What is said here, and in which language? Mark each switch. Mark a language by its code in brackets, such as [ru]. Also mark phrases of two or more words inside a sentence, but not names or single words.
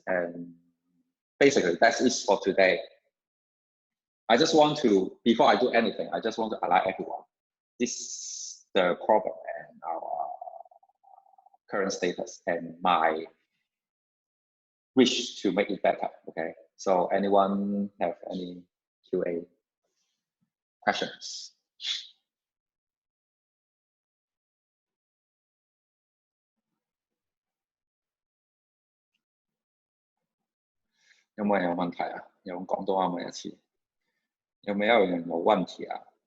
[en] And basically, that's it for today. I just want to, before I do anything, I just want to alert everyone. This is the problem and our current status and my wish to make it better, okay? So anyone have any QA questions? [yue] 有冇人有問題啊？用廣東話問一次。有沒有人有問題啊？